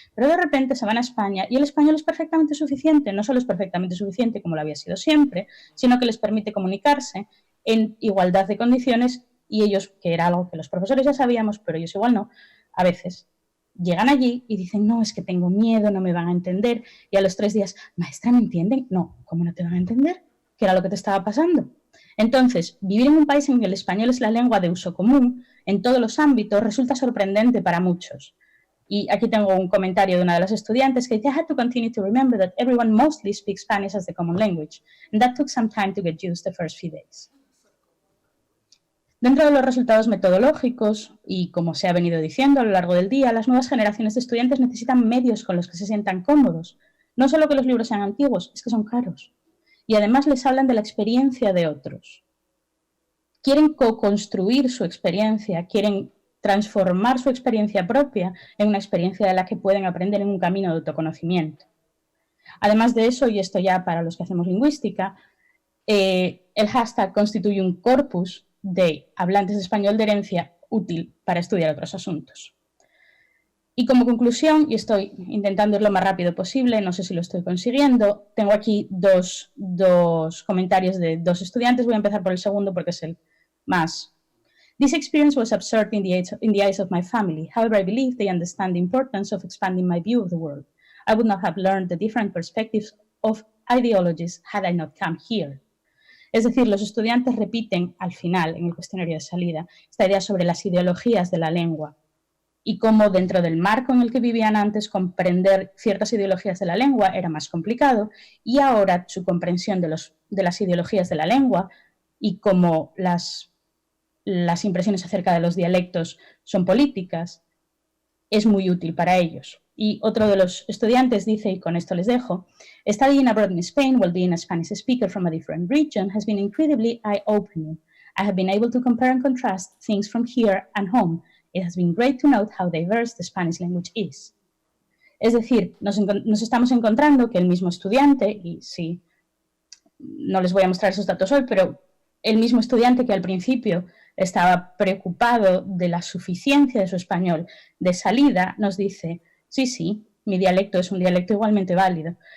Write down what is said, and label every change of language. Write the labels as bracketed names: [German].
[Spanish] Pero de repente se van a España y el español es perfectamente suficiente. No solo es perfectamente suficiente como lo había sido siempre, sino que les permite comunicarse en igualdad de condiciones y ellos, que era algo que los profesores ya sabíamos, pero ellos igual no, a veces llegan allí y dicen, no, es que tengo miedo, no me van a entender. Y a los 3 días, maestra, ¿me entienden? No, ¿cómo no te van a entender? ¿Qué era lo que te estaba pasando? Entonces, vivir en un país en que el español es la lengua de uso común en todos los ámbitos resulta sorprendente para muchos. Y aquí tengo un comentario de una de las estudiantes que dice, [English] I had to continue to remember that everyone mostly speaks Spanish as the common language, and that took some time to get used the first few days. [Spanish] Dentro de los resultados metodológicos, y como se ha venido diciendo a lo largo del día, las nuevas generaciones de estudiantes necesitan medios con los que se sientan cómodos. No solo que los libros sean antiguos, es que son caros. Y además les hablan de la experiencia de otros. Quieren co-construir su experiencia, quieren transformar su experiencia propia en una experiencia de la que pueden aprender en un camino de autoconocimiento. Además de eso, y esto ya para los que hacemos lingüística, el hashtag constituye un corpus de hablantes de español de herencia útil para estudiar otros asuntos. Y como conclusión, y estoy intentando ir lo más rápido posible, no sé si lo estoy consiguiendo, tengo aquí dos comentarios de 2 estudiantes. Voy a empezar por el segundo porque es el más. [English] This experience was absurd in the eyes of my family. However, I believe they understand the importance of expanding my view of the world. I would not have learned the different perspectives of ideologies had I not come here. [Spanish] Es decir, los estudiantes repiten al final, en el cuestionario de salida, esta idea sobre las ideologías de la lengua y cómo dentro del marco en el que vivían antes comprender ciertas ideologías de la lengua era más complicado y ahora su comprensión de las ideologías de la lengua y cómo las impresiones acerca de los dialectos son políticas es muy útil para ellos. Y otro de los estudiantes dice, y con esto les dejo, [English] studying abroad in Spain while being a Spanish speaker from a different region has been incredibly eye-opening. I have been able to compare and contrast things from here and home. It has been great to note how diverse the Spanish language is. [Spanish] Es decir, nos estamos encontrando que el mismo estudiante, y sí, no les voy a mostrar esos datos hoy, pero el mismo estudiante que al principio estaba preocupado de la suficiencia de su español de salida, nos dice, sí, sí, mi dialecto es un dialecto igualmente válido.